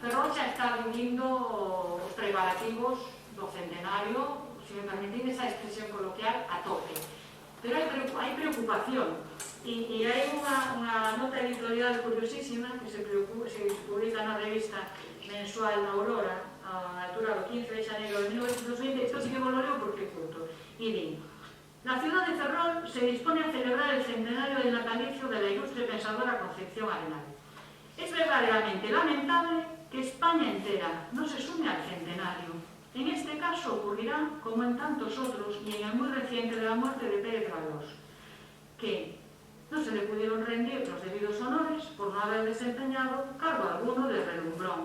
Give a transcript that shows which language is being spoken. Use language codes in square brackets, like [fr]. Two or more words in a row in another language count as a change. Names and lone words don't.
[gl] Ferrol xa está vivindo os preparativos do centenario, se me permitís esa expresión coloquial, a tope. Pero hai preocupación. E hai unha nota editorial curiosísima que se publica na revista mensual da Aurora a altura do 15 de xaneiro de 1920. Isto sí que vos lo leo porque é curto. E di: [es] la ciudad de Ferrol se dispone a celebrar el centenario del natalicio de la ilustre pensadora Concepción Arenal. Es verdaderamente lamentable que España entera no se sume al centenario. En este caso ocurrirá, como en tantos otros, y en el muy reciente de la muerte de Pérez Galdós, que no se le pudieron rendir los debidos honores por no haber desempeñado cargo alguno de relumbrón.